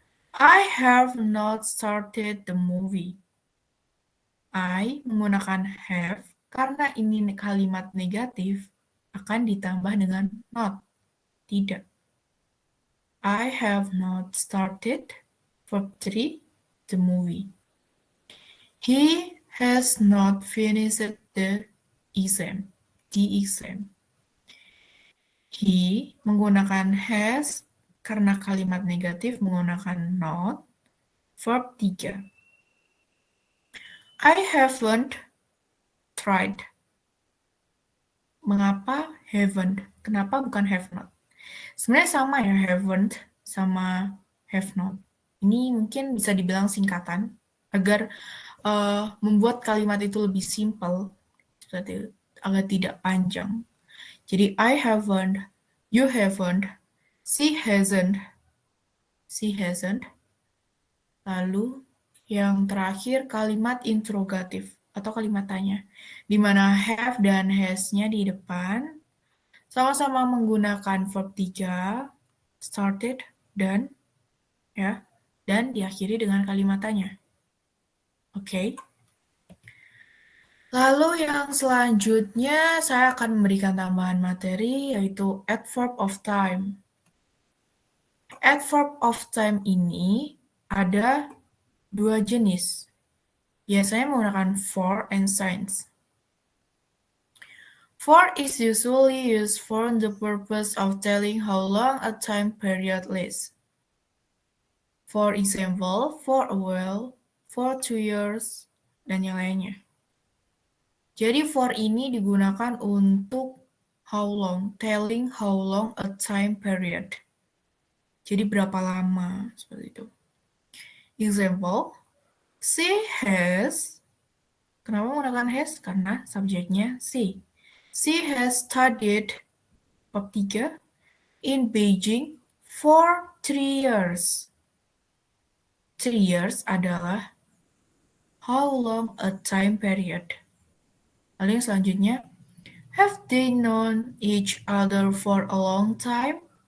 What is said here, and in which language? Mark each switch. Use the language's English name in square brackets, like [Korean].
[English] I have not started the movie. [Indonesian] I menggunakan have karena ini kalimat negatif akan ditambah dengan not. Tidak. [English] I have not started verb 3 the movie. He has not finished the exam. The exam. [Indonesian] He menggunakan has karena kalimat negatif menggunakan not. Verb 3. [English] I haven't tried. [Indonesian] Mengapa haven't? Kenapa bukan have not? Sebenarnya sama ya, haven't sama have not. Ini mungkin bisa dibilang singkatan agar membuat kalimat itu lebih simple, agar tidak panjang. Jadi [English] I haven't, you haven't, she hasn't, [Indonesian] lalu yang terakhir kalimat interrogatif atau kalimat tanya, di mana have dan has-nya di depan, sama-sama menggunakan verb 3, started, dan diakhiri dengan kalimat tanya. Oke. Lalu yang selanjutnya saya akan memberikan tambahan materi yaitu adverb of time. Adverb of time ini ada 2 jenis. Biasanya menggunakan for and since. [English] For is usually used for the purpose of telling how long a time period lasts. For example, for a while, for 2 years, [Indonesian] dan yang lainnya. Jadi for ini digunakan untuk [English] how long, telling how long a time period. [Indonesian] Jadi berapa lama, seperti itu. [English] Example, she has, [Indonesian] kenapa menggunakan [English] has? [Indonesian] Karena subjeknya she. [English] She has studied, bab 3, in Beijing for 3 years. [Indonesian] 3 years adalah [English] how long a time period. Lalu yang selanjutnya, have they known each other for a long time?